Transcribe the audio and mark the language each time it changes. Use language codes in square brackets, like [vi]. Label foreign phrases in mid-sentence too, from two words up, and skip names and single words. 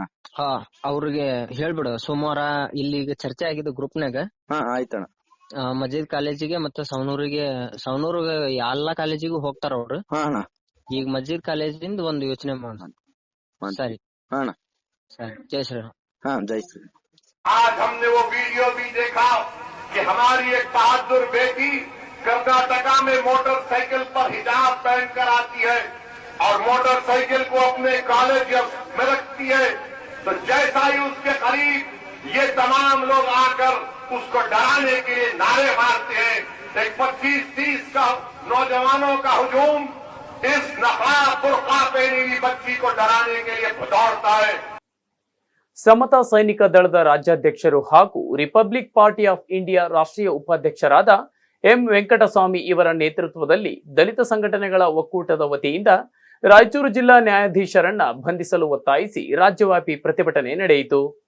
[kn] ಹಾ, ಅವ್ರಿಗೆ ಹೇಳ್ಬಿಡು ಸೋಮವಾರ ಇಲ್ಲಿಗೆ ಚರ್ಚೆ ಆಗಿದ್ದು ಗ್ರೂಪ್ನಾಗ. ಆಯ್ತಣ್ಣ. ಮಜೀದ್ ಕಾಲೇಜಿಗೆ ಮತ್ತೆ ಸವನೂರಿಗೆ ಎಲ್ಲಾ ಕಾಲೇಜಿಗೂ ಹೋಗ್ತಾರ ಅವ್ರು. ಈಗ ಮಜೀದ್ ಕಾಲೇಜಿಂದ ಒಂದು ಯೋಚನೆ ಮಾಡೋಣ. ಸರಿ ಸರಿ, ಜೈ ಶ್ರೀರಾಮ್. ಜೈ ಶ್ರೀರಾಮ್. [hi] आज हमने वो वीडियो भी देखा कि हमारी एक बहादुर बेटी कर्नाटका में मोटरसाइकिल पर हिजाब पहनकर आती है और मोटरसाइकिल को अपने कॉलेज में रखती है, तो जैसा ही उसके करीब ये तमाम लोग आकर उसको डराने के लिए नारे मारते हैं, एक 25-30 का नौजवानों का हुजूम इस नकाब बुर्का पहनी हुई बच्ची को डराने के लिए दौड़ता है। [kn] ಸಮತಾ ಸೈನಿಕ ದಳದ ರಾಜ್ಯಾಧ್ಯಕ್ಷರು ಹಾಗೂ ರಿಪಬ್ಲಿಕ್ ಪಾರ್ಟಿ ಆಫ್ ಇಂಡಿಯಾ ರಾಷ್ಟ್ರೀಯ ಉಪಾಧ್ಯಕ್ಷರಾದ ಎಂ ವೆಂಕಟಸ್ವಾಮಿ ಇವರ ನೇತೃತ್ವದಲ್ಲಿ ದಲಿತ ಸಂಘಟನೆಗಳ ಒಕ್ಕೂಟದ ವತಿಯಿಂದ ರಾಯಚೂರು ಜಿಲ್ಲಾ ನ್ಯಾಯಾಧೀಶರನ್ನ ಬಂಧಿಸಲು ಒತ್ತಾಯಿಸಿ ರಾಜ್ಯವ್ಯಾಪಿ ಪ್ರತಿಭಟನೆ ನಡೆಯಿತು.